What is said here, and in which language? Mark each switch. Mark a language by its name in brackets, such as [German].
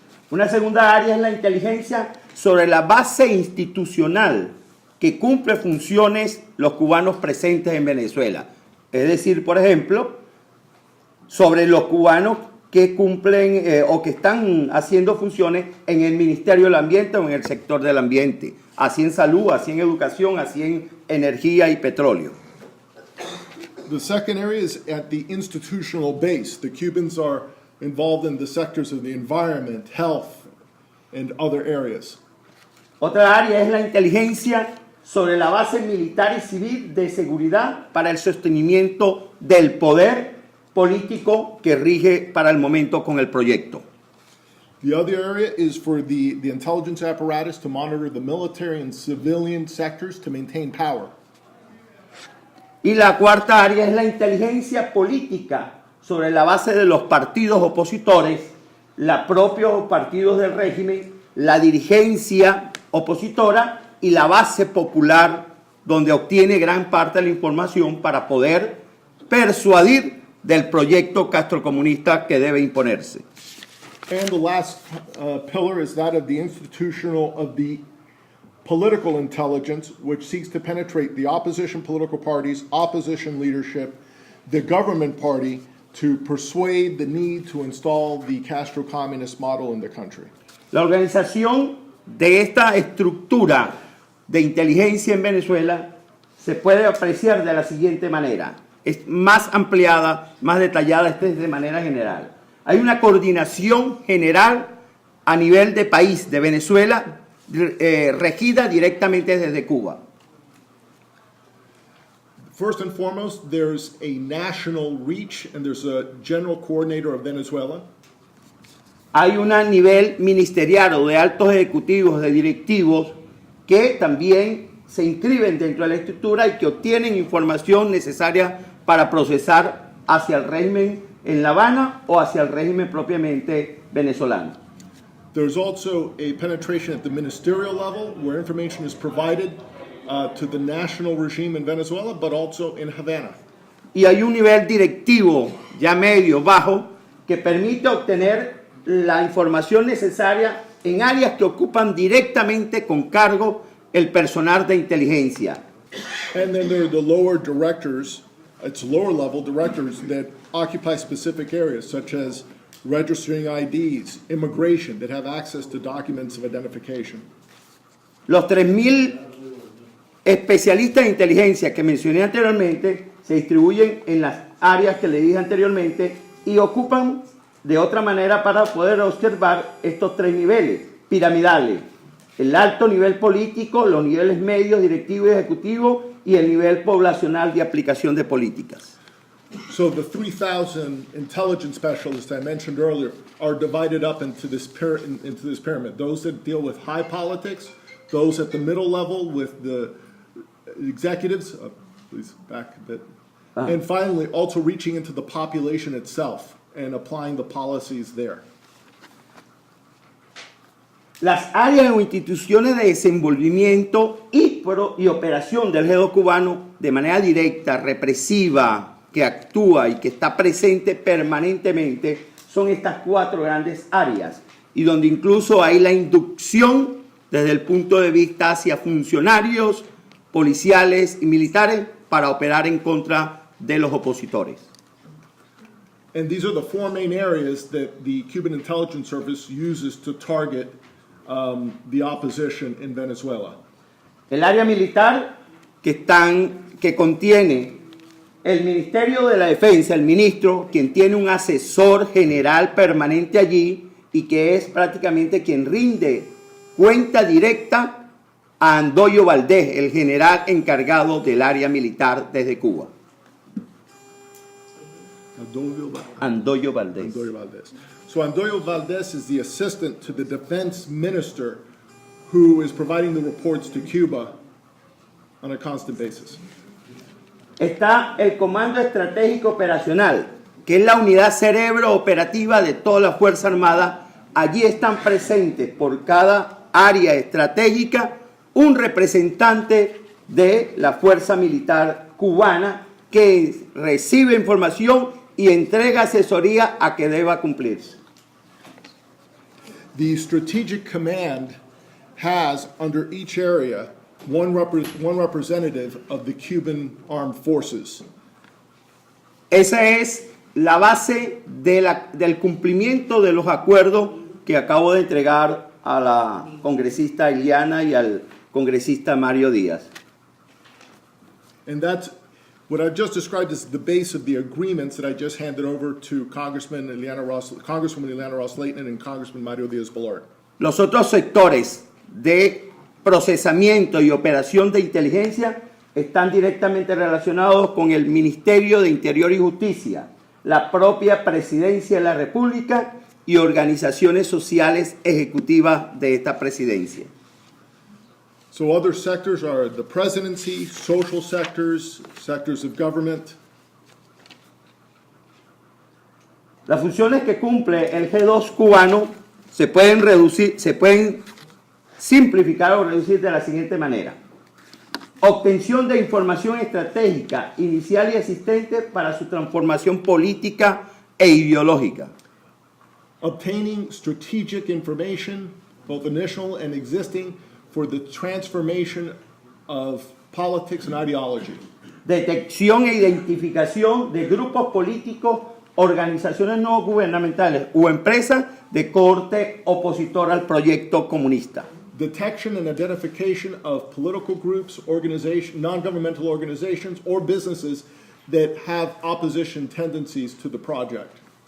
[Spanish] Una segunda área es la inteligencia sobre la base institucional que cumple funciones los cubanos presentes en Venezuela. Es decir, por ejemplo, sobre los cubanos que cumplen o que están haciendo funciones en el Ministerio del Ambiente o en el sector del ambiente, así en salud, así en educación, así en energía y petróleo. [English] The second area is at the institutional base. The Cubans are involved in the sectors of the environment, health, and other areas. [Spanish] Otra área es la inteligencia sobre la base militar y civil de seguridad para el sostenimiento del poder político que rige para el momento con el proyecto. [English] The other area is for the intelligence apparatus to monitor the military and civilian sectors to maintain power. [Spanish] Y la cuarta área es la inteligencia política sobre la base de los partidos opositores, los propios partidos del régimen, la dirigencia opositora y la base popular, donde obtiene gran parte de la información para poder persuadir del proyecto castrocomunista que debe imponerse. [English] And the last pillar is that of the political intelligence, which seeks to penetrate the opposition political parties, opposition leadership, the government party, to persuade the need to install the Castro communist model in the country. [Spanish] La organización de esta estructura de inteligencia en Venezuela se puede apreciar de la siguiente manera. Es más ampliada, más detallada, de manera general. Hay una coordinación general a nivel de país, de Venezuela, regida directamente desde Cuba. [English] First and foremost, there's a national reach and there's a general coordinator of Venezuela. [Spanish] Hay un nivel ministerial o de altos ejecutivos, de directivos, que también se inscriben dentro de la estructura y que obtienen información necesaria para procesar hacia el régimen en La Habana o hacia el régimen propiamente venezolano. [English] There's also a penetration at the ministerial level where information is provided to the national regime in Venezuela, but also in Havana. [Spanish] Y hay un nivel directivo, ya medio, bajo, que permite obtener la información necesaria en áreas que ocupan directamente con cargo el personal de inteligencia. [English] And then there are the lower directors, it's lower level directors that occupy specific areas such as registering IDs, immigration, that have access to documents of identification. [Spanish] Los 3.000 especialistas de inteligencia que mencioné anteriormente se distribuyen en las áreas que le dije anteriormente y ocupan de otra manera para poder observar estos 3 niveles piramidales: el alto nivel político, los niveles medios, directivo y ejecutivo, y el nivel poblacional de aplicación de políticas. [English] So the 3,000 intelligence specialists I mentioned earlier are divided up into this pyramid. Those that deal with high politics, those at the middle level with the executives, please back a bit, and finally also reaching into the population itself and applying the policies there. [Spanish] Las áreas o instituciones de desenvolvimiento y operación del ejército cubano de manera directa, represiva, que actúa y que está presente permanentemente son estas 4 grandes áreas, y donde incluso hay la inducción desde el punto de vista hacia funcionarios policiales y militares para operar en contra de los opositores. [English] And these are the 4 main areas that the Cuban Intelligence Service uses to target the opposition in Venezuela. [Spanish] El área militar que contiene el Ministerio de la Defensa, el ministro, quien tiene un asesor general permanente allí y que es prácticamente quien rinde cuenta directa a Andoyo Valdés, el general encargado del área militar desde Cuba. Andoyo Valdés. Andoyo Valdés. [English] So Andoyo Valdés is the assistant to the defense minister who is providing the reports to Cuba on a constant basis. [Spanish] Está el Comando Estratégico Operacional, que es la unidad cerebro operativa de toda la Fuerza Armada. Allí están presentes por cada área estratégica un representante de la Fuerza Militar cubana que recibe información y entrega asesoría a que deba cumplirse. [English] The Strategic Command has under each area one representative of the Cuban Armed Forces. [Spanish] Esa es la base del cumplimiento de los acuerdos que acabo de entregar a la congresista Ileana y al congresista Mario Díaz. [English] And that's what I've just described as the base of the agreements that I just handed over to Congresswoman Ileana Ross-Layton and Congressman Mario Díaz-Balart. [Spanish] Los otros sectores de procesamiento y operación de inteligencia están directamente relacionados con el Ministerio de Interior y Justicia, la propia Presidencia de la República y organizaciones sociales ejecutivas de esta presidencia. [English] So other sectors are the presidency, social sectors, sectors of government. [Spanish] Las funciones que cumple el G2 cubano se pueden simplificar o reducir de la siguiente manera: obtención de información estratégica inicial y asistente para su transformación política e ideológica. [English] Obtaining strategic information, both initial and existing, for the transformation of politics and ideology. [Spanish] Detección e identificación de grupos políticos, organizaciones no gubernamentales u empresas de corte opositor al proyecto comunista. [English] Detection and identification of political groups, non-governmental organizations, or businesses that have opposition tendencies to the project.